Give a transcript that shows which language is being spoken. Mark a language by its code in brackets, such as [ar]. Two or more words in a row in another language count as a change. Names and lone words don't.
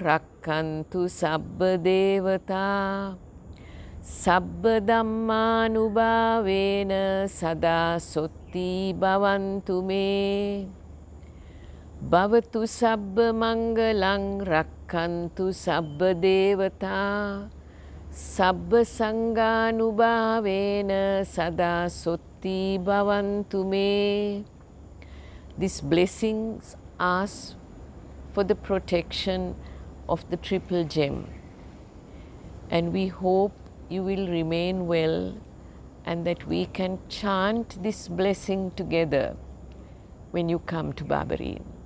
[pi] rakkantu sabba devata sabba dhammanubhavena sada sotti bhavantu me bhavatu sabba mangalang rakkantu sabba devata sabba sanganubhavena sada sotti bhavantu me. [en] These blessings ask for the protection of the triple gem, and we hope you will remain well and that we can chant this blessing together when you come to Barberyn.